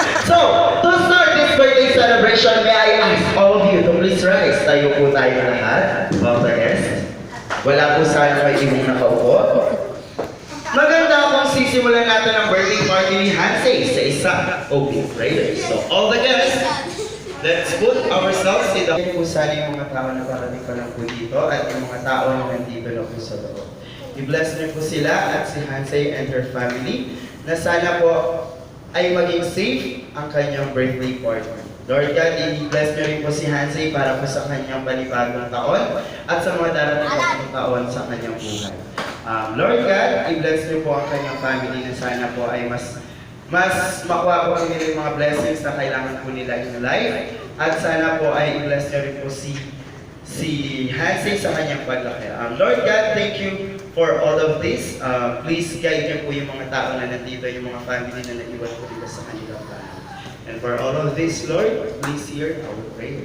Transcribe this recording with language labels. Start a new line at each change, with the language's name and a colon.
English: So, to start this birthday celebration, may I ask all of you to please rise.
Filipino: Tayo po tayo lahat.
English: All the guests.
Filipino: Wala po sana may ibang nakaupo. Maganda kung sisimulan natin ang birthday party ni Hansay sa isang open prayer.
English: So, all the guests, let's put ourselves in the...
Filipino: po sana yung mga tao na parating pa lang po dito at yung mga tao na nandito na po sa loob. I-bless niyo po sila at si Hansay and her family na sana po ay maging safe ang kanyang birthday party. Lord God, i-bless niyo rin po si Hansay para po sa kanyang panibagong taon at sa mga darating na taon sa kanyang buhay. Lord God, i-bless niyo po ang kanyang family na sana po ay mas makuha po nila yung mga blessings na kailangan po nila in life at sana po ay i-bless niyo rin po si Hansay sa kanyang paglaki.
English: Lord God, thank you for all of this.
Filipino: Please guide niyo po yung mga tao na nandito, yung mga family na naiwan po dito sa kanilang bahay.
English: And for all of this, Lord, please hear our prayer.